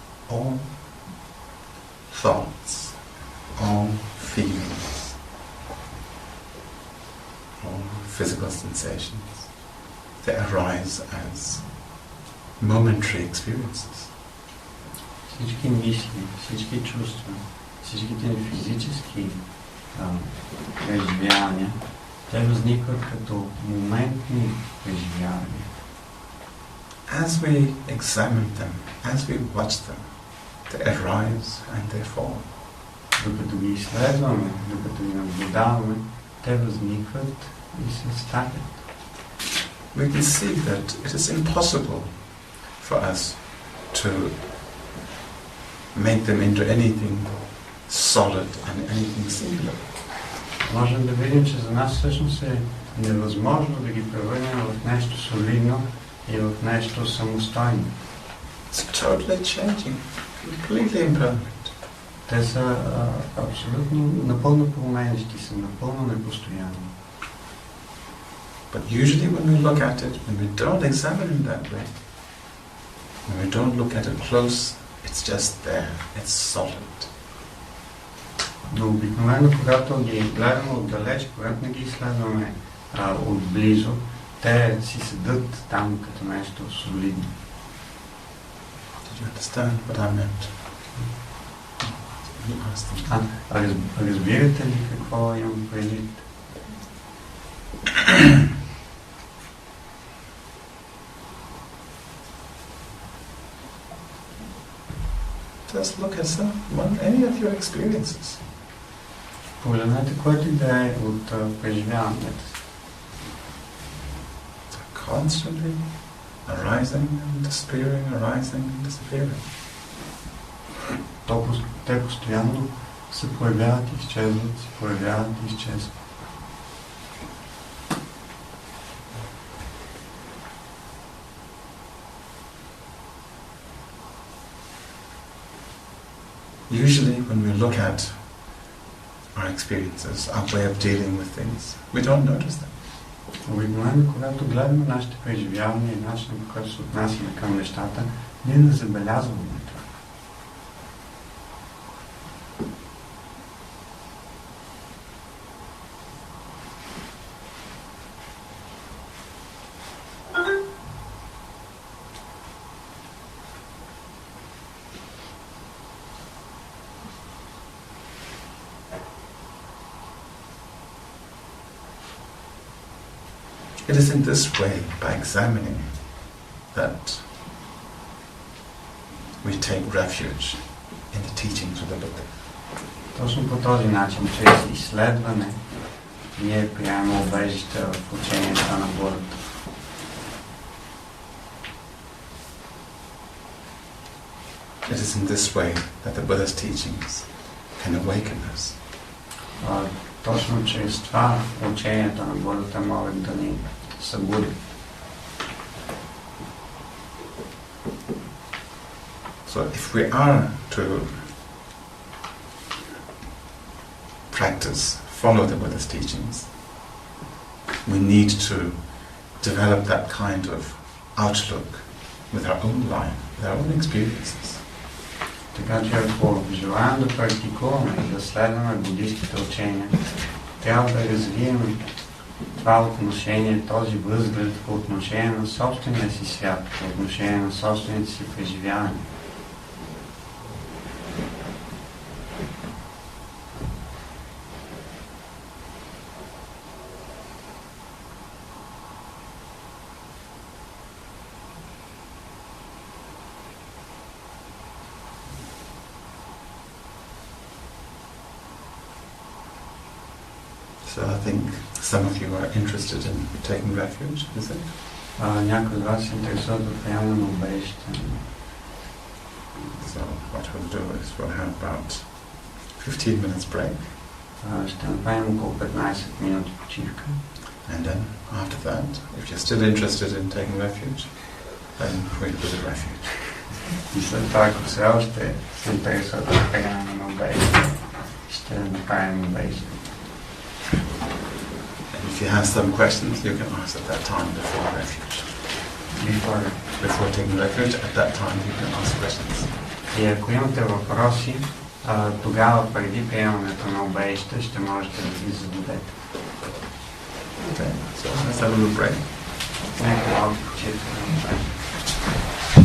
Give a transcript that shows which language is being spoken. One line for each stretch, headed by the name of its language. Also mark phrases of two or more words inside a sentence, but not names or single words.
English: all thoughts, all feelings, all physical sensations, they arise as momentary experiences.
Bulgarian: Всички мисли, всички чувства, всичките ни физически преживявания, те възникват като моментни преживявания.
English: As we examine them, as we watch them, they arise and they fall.
Bulgarian: Докато ги изследваме, докато ги наблюдаваме, те възникват и се ставят.
English: We can see that it is impossible for us to make them into anything solid and anything singular.
Bulgarian: Можем да видим, че за нас всъщност е невъзможно да ги превърнем в нещо солидно и в нещо самостойно.
English: It's totally changing, completely impermanent.
Bulgarian: Те са абсолютно напълно променящи се, напълно непостоянни.
English: But usually when we look at it, when we don't examine it that way, when we don't look at it close, it's just there, it's solid.
Bulgarian: Но обикновено, когато ги гледаме отдалеч, когато не ги изследваме отблизо, те си седат там като нещо солидно.
English: Did you understand what I meant? You asked them.
Bulgarian: Разбирате ли какво имам предвид?
English: Just look at any of your experiences.
Bulgarian: Погледнете което и да е от преживяването.
English: Constantly arising and disappearing, arising and disappearing.
Bulgarian: Те постоянно се появяват и изчезват, се появяват и изчезват.
English: Usually when we look at our experiences, our way of dealing with things, we don't notice them.
Bulgarian: Обикновено, когато гледаме нашите преживявания и начина, по който се отнасяме към нещата, ние не забелязваме това.
English: It is in this way, by examining, that we take refuge in the teachings of the Buddha.
Bulgarian: Точно по този начин, чрез изследване, ние приемаме убежище в учението на Буддата.
English: It is in this way that the Buddha's teachings can awaken us.
Bulgarian: Точно чрез това учението на Буддата могат да ни събудят.
English: So if we are to practice, follow the Buddha's teachings, we need to develop that kind of outlook with our own life, with our own experiences.
Bulgarian: Така че ако желаем да практикуваме и да следваме буддийските учения, трябва да развием това отношение, този възглед по отношение на собствения си свят, по отношение на собствените си преживявания.
English: So I think some of you are interested in taking refuge, is it?
Bulgarian: Някои от вас се интересуват от приемане на убежище.
English: So what we'll do is we'll have about 15 minutes break.
Bulgarian: Ще направим около 15 минути почивка.
English: And then after that, if you're still interested in taking refuge, then we'll do the refuge.
Bulgarian: И след това, ако все още се интересуват от приемане на убежище, ще направим убежище.
English: If you have some questions, you can ask at that time before refuge. Before Before taking refuge, at that time you can ask questions.
Bulgarian: И ако имате въпроси, тогава преди приемането на обеища ще можете да ги зададете.
English: Okay, so let's have a little break.
Bulgarian: Нека малко почивка.